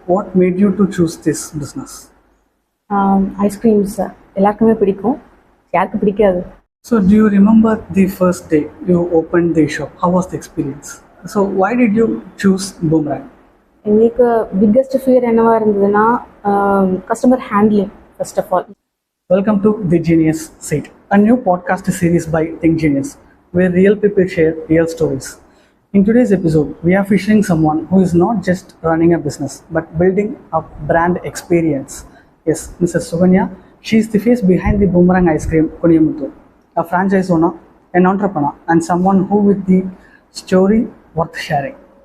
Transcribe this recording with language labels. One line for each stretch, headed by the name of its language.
English: What made you to choose this business?
Tamil: Ice creams எல்லாருக்குமே பிடிக்கும், யாருக்கு பிடிக்காது.
English: So do you remember the first day you opened the shop? How was the experience? So why did you choose Boomerang?
Tamil: எங்களுக்கு
English: biggest fear
Tamil: என்னவா இருந்ததுன்னா
English: Customer handling first of all. Welcome to The Genius Seat, a new podcast series by Think Genius, where real people share real stories. In today's episode, we are featuring someone who is not just running a business, but building a brand experience. Yes, Mrs. Suganya, she is the face behind the Boomerang Ice Cream, Koniyamuthu, a franchise owner, an entrepreneur, and someone who with the story worth sharing.